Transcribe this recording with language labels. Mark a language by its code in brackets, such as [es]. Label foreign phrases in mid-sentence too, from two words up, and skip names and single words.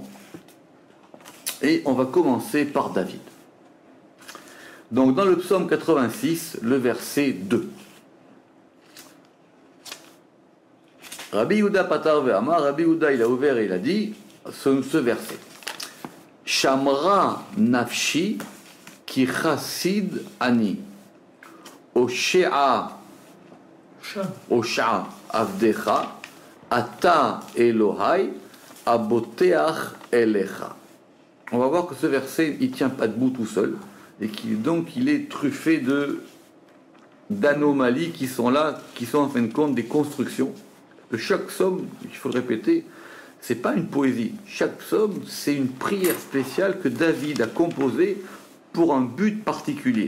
[fr] Et on va commencer par David. Donc dans le psaume 86, le verset 2. Rabbi Yehuda [he] פתח ואמר, [fr] Rabbi Yehuda il a ouvert et il a dit ce verset. [he] שמרה נפשי כי חסיד אני הושע עבדך אתה אלהי הבוטח אליך. [fr] On va voir que ce verset il tient pas debout tout seul et donc il est truffé d'anomalies qui sont là, qui sont en fin de compte des constructions. De chaque psaume, il faut le répéter, c'est pas une poésie. Chaque psaume, c'est une prière spéciale que David a composée pour un but particulier.